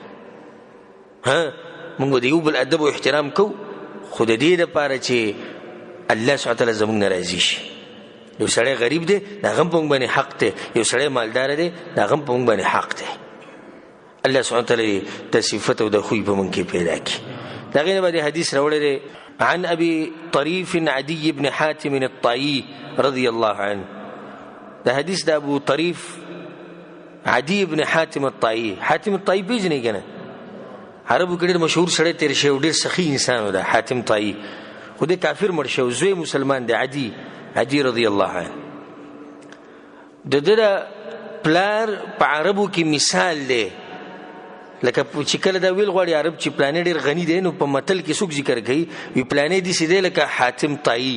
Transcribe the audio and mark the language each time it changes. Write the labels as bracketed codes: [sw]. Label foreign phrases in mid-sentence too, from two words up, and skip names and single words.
[ps] موږ د یو بل ادب او احترام کوو خو د دې دپاره چې [ar] الله سبحانه وتعالی [ps] زموږ نه راضي شي. یو سړی غریب دی د هغه هم په موږ باندې حق دی. یو سړی مالداره دی د هغه هم په موږ باندې حق دی. [ar] الله سبحانه وتعالی [ps] د صفت او د خوی په موږ کې پیدا کړي. د هغې نه به د حدیث راوړی دی [ar] عن ابي طريف عدي بن حاتم الطائي رضي الله عنه. [ps] دا حدیث د ابو طريف عدي بن حاتم الطائي. حاتم الطائي پیژنئ که نه؟ عربو کې ډېر مشهور سړی تېر شوی ډېر سخي انسان و دا حاتم طائي. خو دی کافر مړ شوی زوی مسلمان دی عدي [ar] رضی الله عنه. [ps] د ده د پلار په عربو کې مثال دی لکه چې کله دا ویل غواړي عرب چې پلانې ډېر غني دی نو په متل کې څوک ذکر کوي وي پلانې داسې دی لکه حاتم طائي.